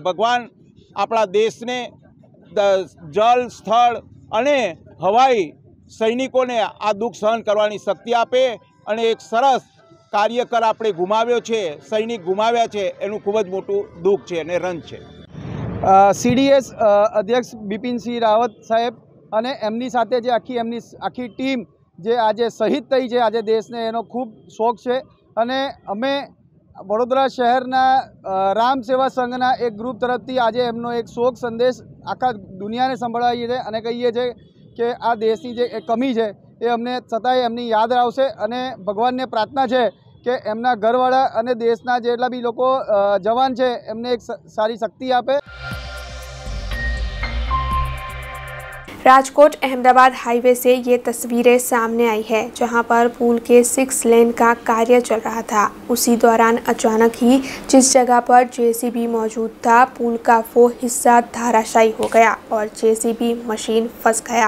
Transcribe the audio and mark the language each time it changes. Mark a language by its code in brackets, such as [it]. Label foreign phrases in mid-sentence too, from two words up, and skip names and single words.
[gu] ભગવાન આપણા દેશને જલ સ્થલ અને હવાઈ સૈનિકોને આ દુખ સહન કરવાની શક્તિ આપે અને એક સરસ કાર્યકર આપણે ગુમાવ્યો છે, સૈનિક ગુમાવ્યા છે એનું ખૂબ જ મોટું દુખ છે અને રંજ છે। CDS અધ્યક્ષ બિપિન સિંહ રાવત સાહેબ અને એમની સાથે જે આખી ટીમ જે આજ શહીદ થઈ છે આજ દેશને એનો ખૂબ શોક છે અને અમે વડોદરા શહેરના રામ સેવા સંઘના એક ગ્રુપ તરફથી આજ એમનો એક શોક સંદેશ આખા દુનિયાને સંભળાવીએ છે અને કહીએ છે કે આ દેશની જે કમી છે એ અમને છતાંય એમની યાદ આવશે અને ભગવાનને પ્રાર્થના છે કે એમના ઘરવાળા અને દેશના જેટલા બી લોકો જવાન છે એમને એક સારી શક્તિ આપે। [hi] राजकोट अहमदाबाद हाईवे से ये तस्वीरें सामने आई है, जहां पर पुल के 6 लेन का कार्य चल रहा था। उसी दौरान अचानक ही जिस जगह पर JCB मौजूद था, पुल का वो हिस्सा धराशायी हो गया और JCB मशीन फंस गया।